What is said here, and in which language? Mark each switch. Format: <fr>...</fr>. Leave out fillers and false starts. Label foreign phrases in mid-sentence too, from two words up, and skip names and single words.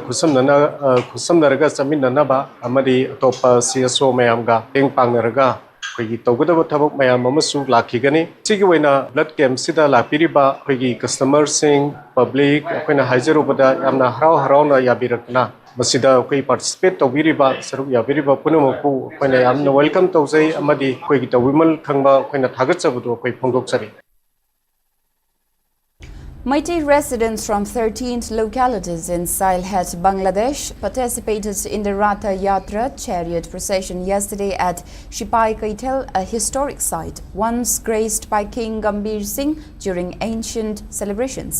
<mni>khusam naraga saminna ba amadi topa so mayamga eng pangnaraga khoi togudaba thabak mayam amasu lakhigani sigi waina</mni> <en>blood camp</en> <mni>sida lapiriba khoi customer sing public akoina haijarobada yamna harau na yabirakna masida khoi participate tobiriba saruk yabiriba punumaku akoina yamna welcome tawjai amadi khoi tawimal khangba akoina thagachabudu khoi phongdoksari.</mni> <en>Mighty residents from 13 localities in Sylhet, Bangladesh participated in the Ratha Yatra chariot procession yesterday at Shipai Kaitel, a historic site once graced by King Gambhir Singh during ancient celebrations.</en>